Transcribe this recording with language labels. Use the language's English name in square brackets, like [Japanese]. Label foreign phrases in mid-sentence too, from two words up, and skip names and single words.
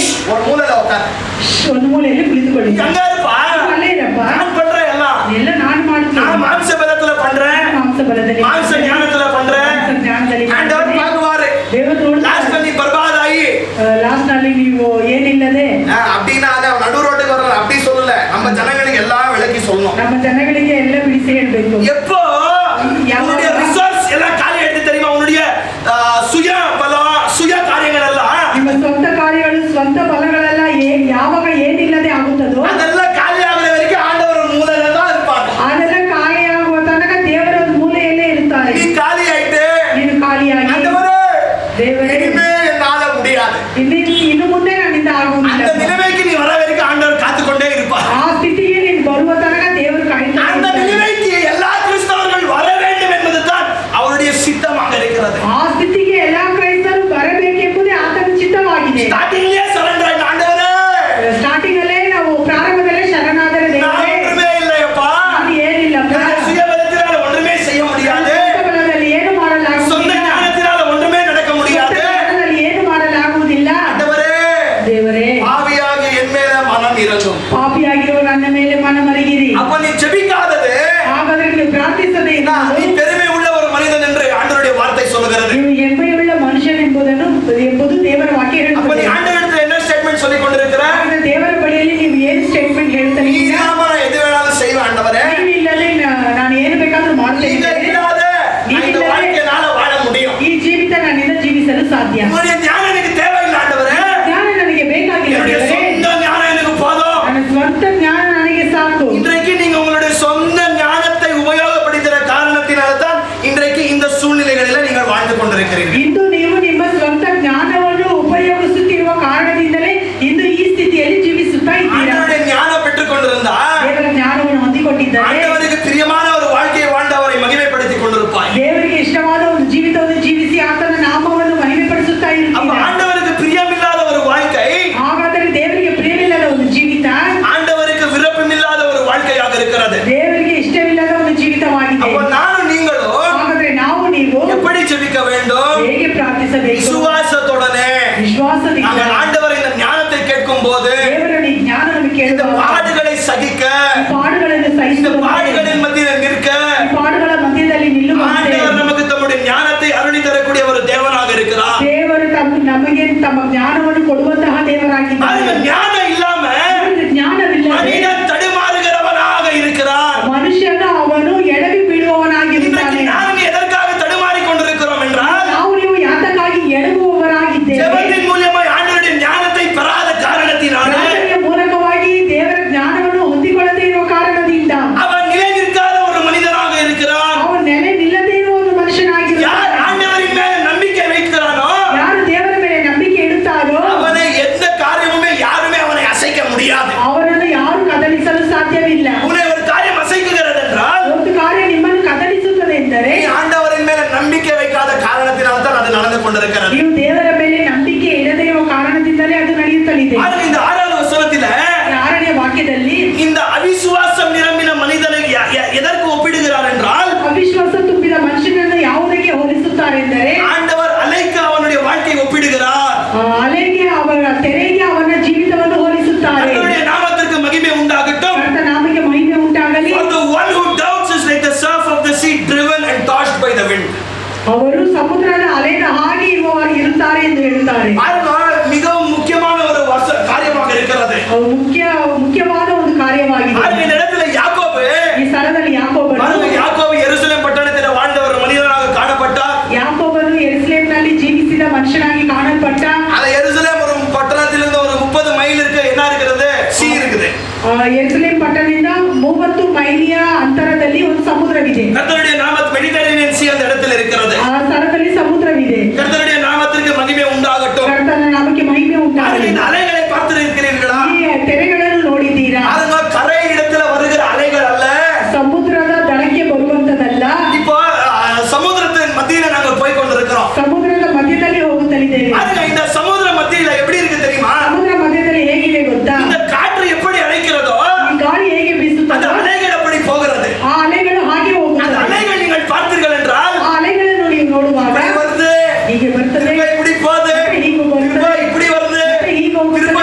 [Tamil] ஒரு மூலையில உட்காரு. [Kannada] ಒಂದು ಮೂಲೆಯಲ್ಲಿ ಕುಳಿತುಕೊಳ್ಳಿ. [Tamil] எங்க இருப்பா? [Kannada] ಅಲ್ಲೇ ಇರಪ್ಪ. [Tamil] நான் பண்றேன் எல்லாம். [Kannada] ಎಲ್ಲ ನಾನು ಮಾಡುತ್ತೇನೆ. [Tamil] நான் மாம்ச பலத்துல பண்றேன், [Kannada] ಮಾಂಸ ಬಲದಲ್ಲಿ, [Tamil] மாம்ச ஞானத்துல பண்றேன். [Kannada] ಮಾಂಸ ಜ್ಞಾನದಲ್ಲಿ [Tamil] ஆண்டவர் பாக்குவாரு. [Kannada] ದೇವರು ನೋಡ್ತಾರೆ. [Tamil] லாஸ்ட்ல நீ பர்பாத் ஆகி [Kannada] ಲಾಸ್ಟ್ ನಲ್ಲಿ ನೀವು ಏನಿಲ್ಲದೆ [Tamil] அப்படின்னா அவன் நடு ரோட்டுக்கு வர்றாரு அப்படி சொல்லல. நம்ம ஜனங்களுக்கு எல்லாம் விளக்கி சொல்லணும். [Kannada] ನಮ್ಮ ಜನಗಳಿಗೆ ಎಲ್ಲ ಬಿಡಿಸಿ ಹೇಳ್ಬೇಕು. [Tamil] எப்போ உன்னுடைய ரிசோர்ஸ் எல்லாம் காலி எடுத்து தெரியுமா? உன்னுடைய சுய பலம், சுய காரியங்கள் எல்லாம் [Kannada] ನಿಮ್ಮ ಸ್ವಂತ ಕಾರ್ಯಗಳು ಸ್ವಂತ ಬಲಗಳೆಲ್ಲ ಯಾವಾಗ ಏನಿಲ್ಲದೆ ಆಗುತ್ತದೋ [Tamil] அதெல்லாம் காலி ஆகுற வரைக்கும் ஆண்டவர் ஒரு மூலையில தான் இருப்பாங்க. [Kannada] ಅದೆಲ್ಲ ಖಾಲಿಯಾಗುವ ತನಕ ದೇವರ ಒಂದು ಮೂಲೆಯಲ್ಲೇ ಇರುತ್ತಾರೆ. [Tamil] நீ காலி ஆயிட்டு [Kannada] ನೀನು ಖಾಲಿಯಾಗಿ [Tamil] ஆண்டவரே [Kannada] ದೇವರೇ [Tamil] இனிமே என்னால முடியாது, [Kannada] ಇನ್ನು ಮುಂದೆ ನನ್ನಿಂದ [Tamil] அந்த [Kannada] ಆಗುವುದಿಲ್ಲ. [Tamil] நிலைமைக்கு நீ வர வரைக்கும் ஆண்டவர் காத்து கொண்டே இருப்பார். [Kannada] ಆ ಸ್ಥಿತಿಗೆ ನೀನು ಬರುವ ತನಕ ದೇವರು ಕಾಯ್ತಾ [Tamil] அந்த [Kannada] ಇರ್ತಾರೆ. [Tamil] நிலைமைக்கு எல்லா கிறிஸ்தவர்கள் வர வேண்டும் என்பதுதான் அவருடைய சித்தமாக இருக்கிறது. [Kannada] ಆ ಸ್ಥಿತಿಗೆ ಎಲ್ಲಾ ಕ್ರೈಸ್ತರು ಬರಬೇಕೆಂಬುದೇ ಆತನ ಚಿತ್ತವಾಗಿದೆ. [Tamil] ஸ்டார்டிங்லயே சரண்டர் ஆயிட்டு ஆண்டவரே [Kannada] ಸ್ಟಾರ್ಟಿಂಗ್ ಅಲ್ಲೇ ನಾವು ಪ್ರಾರಂಭದಲ್ಲೇ ಶರಣಾದರೆ [Tamil] நான் [Kannada] ದೇವರೇ [Tamil] ஒன்றுமே இல்லையப்பா, [Kannada] ನಾನು ಏನಿಲ್ಲಪ್ಪ, [Tamil] நான் சுய பலத்தினால ஒன்றுமே செய்ய முடியாது, [Kannada] ಸ್ವಂತ ಬಲದಲ್ಲಿ ಏನು [Tamil] சொந்த [Kannada] ಮಾಡಲಾಗುವುದಿಲ್ಲ, [Tamil] ஞானத்தினால ஒன்றுமே நடக்க [Kannada] ಸ್ವಂತ [Tamil] முடியாது. [Kannada] ಜ್ಞಾನದಲ್ಲಿ ಏನು ಮಾಡಲಾಗುವುದಿಲ್ಲ. [Tamil] ஆண்டவரே [Kannada] ದೇವರೇ [Tamil] பாவியாக என் மேல மனம் இறங்கும். [Kannada] ಪಾಪಿಯಾಗಿರುವ ನನ್ನ ಮೇಲೆ ಮನ ಮರಗಿರಿ. [Tamil] அப்ப நீ ஜெபிக்காதது [Kannada] ಹಾಗಾದ್ರೆ ನೀವು ಪ್ರಾರ್ಥಿಸದೆ [Tamil] நீ [Kannada] ಇರುವುದು [Tamil] பெருமை உள்ள ஒரு மனிதன் என்று ஆண்டவருடைய வார்த்தை சொல்லுகிறது. [Kannada] ನೀವು ಹೆಮ್ಮೆಯುಳ್ಳ ಮನುಷ್ಯನೆಂಬುದನ್ನು ಎಂಬುದು ದೇವರ ವಾಕ್ಯ [Tamil] அப்ப நீ [Kannada] ಹೇಳುತ್ತದೆ. [Tamil] ஆண்டவரிடத்துல என்ன ஸ்டேட்மெண்ட் சொல்லி கொண்டிருக்கிற? [Kannada] ಹಾಗಾದ್ರೆ ದೇವರ ಬಳಿಯಲ್ಲಿ ನೀವು ಏನು ಸ್ಟೇಟ್ಮೆಂಟ್ ಹೇಳ್ತಾ [Tamil] நீ [Kannada] ಇದ್ದೀರಾ? [Tamil] இல்லாம நான் எது வேணாலும் செய்வேன் ஆண்டவரே, [Kannada] ನೀವು ಇಲ್ಲದೆ ನಾನು ಏನು ಬೇಕಾದ್ರೂ [Tamil] நீங்க [Kannada] ಮಾಡ್ತೇನೆ. [Tamil] இல்லாத நான் இந்த வாழ்க்கையினால வாழ முடியும். [Kannada] ಈ ಜೀವಿತ ನನ್ನಿಂದ ಜೀವಿಸಲು ಸಾಧ್ಯ. [Tamil] உங்களுடைய ஞானம் எனக்கு தேவையில்லை ஆண்டவரே, [Kannada] ಜ್ಞಾನ ನನಗೆ ಬೇಕಾಗಿಲ್ಲ [Tamil] என்னுடைய [Kannada] ದೇವರೇ. [Tamil] சொந்த ஞானம் எனக்கு போதும். [Kannada] ನನ್ನ ಸ್ವಂತ ಜ್ಞಾನ ನನಗೆ ಸಾಕು. [Tamil] இன்றைக்கு நீங்க உங்களுடைய சொந்த ஞானத்தை உபயோகப்படுத்துகிற காரணத்தினால்தான் இன்றைக்கு இந்த சூழ்நிலைகளில் நீங்கள் வாழ்ந்து கொண்டிருக்கிறீர்கள். [Kannada] ಇಂದು ನೀವು ನಿಮ್ಮ ಸ್ವಂತ ಜ್ಞಾನವನ್ನು ಉಪಯೋಗಿಸುತ್ತಿರುವ ಕಾರಣದಿಂದಲೇ ಇಂದು ಈ ಸ್ಥಿತಿಯಲ್ಲಿ ಜೀವಿಸುತ್ತಾ ಇದ್ದೀರಾ. [Tamil] ஆண்டவருடைய ஞானம் பெற்றுக் கொண்டிருந்தா [Kannada] ದೇವರ ಜ್ಞಾನವನ್ನು ಹೊಂದಿಕೊಂಡಿದ್ದಾರೆ. [Tamil] ஆண்டவருக்கு பிரியமான ஒரு வாழ்க்கையை வாழ்ந்து அவரை மகிமைப்படுத்திக் கொண்டிருப்பாய். [Kannada] ದೇವರಿಗೆ ಇಷ್ಟವಾದ ಒಂದು ಜೀವಿತವನ್ನು ಜೀವಿಸಿ ಆತನ ನಾಮವನ್ನು ಮಹಿಮೆಪಡಿಸುತ್ತಾ [Tamil] அப்ப [Kannada] ಇರುತ್ತೀರಾ. [Tamil] ஆண்டவருக்கு பிரியமில்லாத ஒரு வாழ்க்கை [Kannada] ಹಾಗಾದರೆ ದೇವರಿಗೆ ಪ್ರಿಯವಿಲ್ಲದ ಒಂದು ಜೀವಿತ [Tamil] ஆண்டவருக்கு விருப்பமில்லாத ஒரு வாழ்க்கையாக இருக்கிறது. [Kannada] ದೇವರಿಗೆ ಇಷ್ಟವಿಲ್ಲದ ಒಂದು ಜೀವಿತವಾಗಿದೆ. [Tamil] அப்ப நானும் நீங்களும் [Kannada] ಹಾಗಾದ್ರೆ ನಾವು ನೀವು [Tamil] எப்படி ஜெபிக்க வேண்டும்? [Kannada] ಹೇಗೆ ಪ್ರಾರ್ಥಿಸಬೇಕು? [Tamil] விசுவாசத்துடனே. [Kannada] ವಿಶ್ವಾಸದಿಂದ [Tamil] நாங்கள் ஆண்டவர் இந்த ஞானத்தை கேட்கும் போது [Kannada] ದೇವರ ಈ ಜ್ಞಾನವನ್ನು [Tamil] இந்த [Kannada] ಕೇಳುವಾಗ [Tamil] பாடுகளை சகிக்க, [Kannada] ಈ ಪಾಡುಗಳನ್ನು [Tamil] இந்த [Kannada] ಸಹಿಸುವಂತೆ, [Tamil] பாடுகளின் மத்தியில் நிற்க [Kannada] ಈ ಪಾಡುಗಳ ಮಧ್ಯದಲ್ಲಿ ನಿಲ್ಲುವಂತೆ [Tamil] ஆண்டவர் நமக்கு தம்முடைய ஞானத்தை அருளி தரக்கூடிய ஒரு தேவனாக இருக்கிறார். [Kannada] ದೇವರು ನಮಗೆ ತಮ್ಮ ಜ್ಞಾನವನ್ನು ಕೊಡುವಂತಹ ದೇವರಾಗಿದ್ದಾರೆ. [Tamil] அந்த ஞானம் இல்லாம [Kannada] ಅವರಿಗೆ ಜ್ಞಾನವಿಲ್ಲದೆ [Tamil] மனிதன் தடுமாறுகிறவனாக இருக்கிறான். [Kannada] ಮನುಷ್ಯನ ಅವನು ಎಡವಿ ಬೀಳುವವನಾಗಿರುತ್ತಾನೆ. [Tamil] இன்றைக்கு நாம் எதற்காக தடுமாறி கொண்டிருக்கிறோம் என்றால் [Kannada] ನಾವು ನೀವು ಯಾತಕ್ಕಾಗಿ ಎಡಗುವವರಾಗಿದ್ದೇವೆ. [Tamil] ஜெபத்தின் மூலமாய் ஆண்டவருடைய ஞானத்தை பெறாத காரணத்தினால [Kannada] ಪ್ರಾರ್ಥನೆಯ ಮೂಲಕವಾಗಿ ದೇವರ ಜ್ಞಾನವನ್ನು ಹೊಂದಿಕೊಳ್ಳದೇ ಇರುವ ಕಾರಣದಿಂದ [Tamil] அவன் நிலை நிற்காத ஒரு மனிதனாக இருக்கிறான். [Kannada] ಅವನು ನೆಲೆ ನಿಲ್ಲದೇ ಇರುವ ಒಂದು [Tamil] யார் [Kannada] ಮನುಷ್ಯನಾಗಿರುತ್ತಾನೆ. [Tamil] ஆண்டவரின் மேல நம்பிக்கை வைக்கிறானோ [Kannada] ಯಾರು ದೇವರ ಮೇಲೆ ನಂಬಿಕೆ ಇಡುತ್ತಾರೋ [Tamil] அவனை எந்த காரியமுமே யாருமே அவனை அசைக்க முடியாது. [Kannada] ಅವರನ್ನು ಯಾರು ಕದಲಿಸಲು ಸಾಧ್ಯವಿಲ್ಲ. [Tamil] உன்னை ஒரு காரியம் அசைக்குகிறது என்றால் [Kannada] ಒಂದು ಕಾರ್ಯ ನಿಮ್ಮನ್ನು ಕದಲಿಸುತ್ತದೆ ಎಂದರೆ [Tamil] நீ ஆண்டவரின் மேல நம்பிக்கை வைக்காத காரணத்தினால் தான் அது நடந்து கொண்டிருக்கிறது. [Kannada] ನೀವು ದೇವರ ಮೇಲೆ ನಂಬಿಕೆ ಇಡದೇ ಇರುವ ಕಾರಣದಿಂದಲೇ ಅದು ನಡೆಯುತ್ತಲಿದೆ. [Tamil] ஆனா இந்த 6வது வசனத்தில [Kannada] 6ನೇ ವಾಕ್ಯದಲ್ಲಿ [Tamil] இந்த அவிசுவாசம் நிரம்பின மனிதனை எதற்கு ஒப்பிடுகிறார் என்றால் [Kannada] ಅವಿಶ್ವಾಸ ತುಂಬಿದ ಮನುಷ್ಯನನ್ನು ಯಾವುದಕ್ಕೆ ಹೋಲಿಸುತ್ತಾರೆ ಎಂದರೆ [Tamil] ஆண்டவர் அலைக்கு அவனுடைய வாழ்க்கையை ஒப்பிடுகிறார். [Kannada] ಅಲೆಗೆ ಅವರ ತೆರೆಗೆ ಅವನ ಜೀವಿತವನ್ನು ಹೋಲಿಸುತ್ತಾರೆ. [Tamil] கர்த்தருடைய நாமத்திற்கு மகிமை உண்டாகட்டும். [Kannada] ಕರ್ತನ ನಾಮಕ್ಕೆ ಮಹಿಮೆ ಉಂಟಾಗಲಿ. [English] For the one who doubts is like the surf of the sea driven and tossed by the wind. [Kannada] ಅವರು ಸಮುದ್ರದ ಅಲೆದ ಹಾಗೆ ಇರುತ್ತಾರೆ ಎಂದು ಹೇಳುತ್ತಾರೆ. [Tamil] பாருங்க, மிகவும் முக்கியமான ஒரு காரியமாக இருக்கிறது. [Kannada] ಅದು ಮುಖ್ಯವಾದ ಒಂದು ಕಾರ್ಯವಾಗಿದೆ. [Tamil] பாருங்க, இந்த இடத்துல யாக்கோபு, [Kannada] ಈ ಸ್ಥಳದಲ್ಲಿ [Tamil] பாருங்க, யாக்கோபு எருசலேம் பட்டணத்தில் வாழ்ந்த ஒரு மனிதனாக காணப்பட்டார். [Kannada] ಯಾಕೋಬನು ಯೆರೂಸಲೇಮಿನಲ್ಲಿ ಜೀವಿಸಿದ ಮನುಷ್ಯನಾಗಿ ಕಾಣಲ್ಪಟ್ಟ. [Tamil] அந்த எருசலேம் ஒரு பட்டணத்திலிருந்து ஒரு 30 மைல் இருக்கு, என்ன இருக்குது? சீ இருக்குது. [Kannada] ಯೆರೂಸಲೇಮ್ ಪಟ್ಟಣದಿಂದ 30 ಮೈಲಿಯ ಅಂತರದಲ್ಲಿ ಒಂದು ಸಮುದ್ರವಿದೆ. [Tamil] கர்த்தருடைய நாமத்து [English] Mediterranean Sea [Tamil] அந்த இடத்துல இருக்கிறது. [Kannada] ಆ ಸ್ಥಳದಲ್ಲಿ ಸಮುದ್ರವಿದೆ. [Tamil] கர்த்தருடைய நாமத்திற்கு மகிமை உண்டாகட்டும். [Kannada] ಕರ್ತನ ನಾಮಕ್ಕೆ ಮಹಿಮೆ ಉಂಟಾಗಲಿ. [Tamil] இந்த அலைகளை பார்த்திருக்கிறீர்களா? [Kannada] ಈ ತೆರೆಗಳನ್ನು ನೋಡಿದ್ದೀರಾ? [Tamil] அதுங்க கரை இடத்துல வருகிற அலைகள் அல்ல. [Kannada] ಸಮುದ್ರದ ದಡಕ್ಕೆ ಬರುವಂತದಲ್ಲ. [Tamil] இப்போ சமுத்திரத்தின் மத்தியில நாங்க போய் கொண்டிருக்கிறோம். [Kannada] ಸಮುದ್ರದ ಮಧ್ಯದಲ್ಲಿ ಹೋಗುತ್ತಲಿದ್ದೇವೆ. [Tamil] அதுங்க இந்த சமுத்திர மத்தியில எப்படி இருக்கு தெரியுமா? [Kannada] ಸಮುದ್ರ ಮಧ್ಯದಲ್ಲಿ ಹೇಗಿದೆ ಗೊತ್ತಾ? [Tamil] இந்த காற்று எப்படி அழைக்கிறதோ [Kannada] ಈ ಗಾಳಿ ಹೇಗೆ [Tamil] அந்த [Kannada] ಬೀಸುತ್ತದೋ [Tamil] அலைகள் அப்படி போகிறது. [Kannada] ಆ ಅಲೆಗಳು ಹಾಗೆ [Tamil] அந்த [Kannada] ಹೋಗುತ್ತವೆ. [Tamil] அலைகள் நீங்கள் பார்த்தீர்கள் என்றால் [Kannada] ಆ ಅಲೆಗಳನ್ನು ನೀವು ನೋಡುವಾಗ [Tamil] இப்படி வருது, [Kannada] ಹೀಗೆ ಬರ್ತದೆ, [Tamil] இப்படி போகுது, [Kannada] ಹೀಗೆ ಬರ್ತದೆ, [Tamil] இப்படி வருது, [Kannada] ಹೀಗೆ ಹೋಗುತ್ತದೆ.